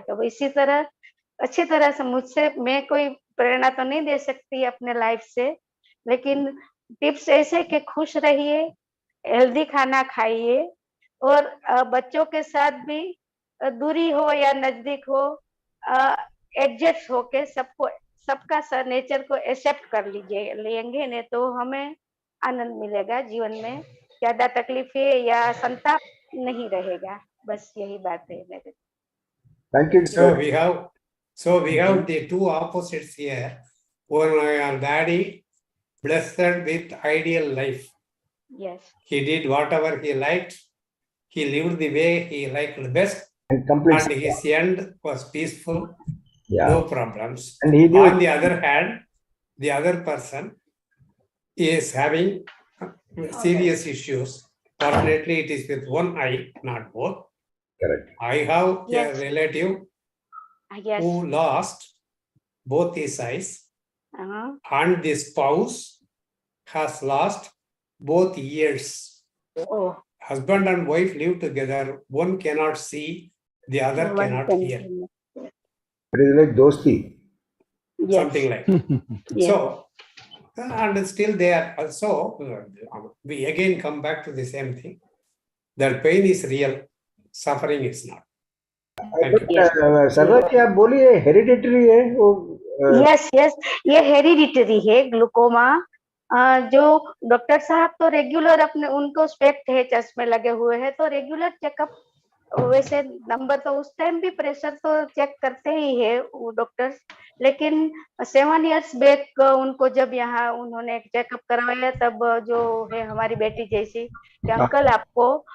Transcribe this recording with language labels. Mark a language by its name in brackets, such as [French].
[Hindi] तो इसी तरह अच्छी तरह से मुझसे, मैं कोई प्रेरणा तो नहीं दे सकती अपने लाइफ से, लेकिन टिप्स ऐसे कि खुश रहिए, हेल्दी खाना खाइए, और बच्चों के साथ भी दूरी हो या नजदीक हो, एडजस्ट होके सबको, सबका नेचर को एक्सेप्ट कर लीजिए लेंगे ने, तो हमें आनंद मिलेगा जीवन में, ज्यादा तकलीफें या संताप नहीं रहेगा। बस यही बात है मेरे। [English] Thank you. So we have the two opposites here. One, our daddy, blessed with ideal life. Yes. He did whatever he liked. He lived the way he liked the best. And his end was peaceful. Yeah. No problems. And he knew On the other hand, the other person is having serious issues. Fortunately, it is with one eye, not both. Correct. I have a relative who lost both his eyes, and the spouse has lost both ears. Oh. Husband and wife live together. One cannot see, the other cannot hear. It is like dosti. Something like that. So, and still they are also, we again come back to the same thing. That pain is real, suffering is not. [Hindi] सरला जी आप बोलिए, hereditary है वो? Yes, ये hereditary है glaucoma. जो doctor साहब तो regular अपने, उनको स्पेक्ट है, चश्मे लगे हुए हैं, तो रेगुलर चेकअप, वैसे नंबर तो उस टाइम भी प्रेशर तो चेक करते ही है वो डॉक्टर्स, लेकिन 7 इयर्स बैक उनको जब यहाँ उन्होंने चेकअप करवाया, तब जो है हमारी बेटी जैसी कि अंकल आपको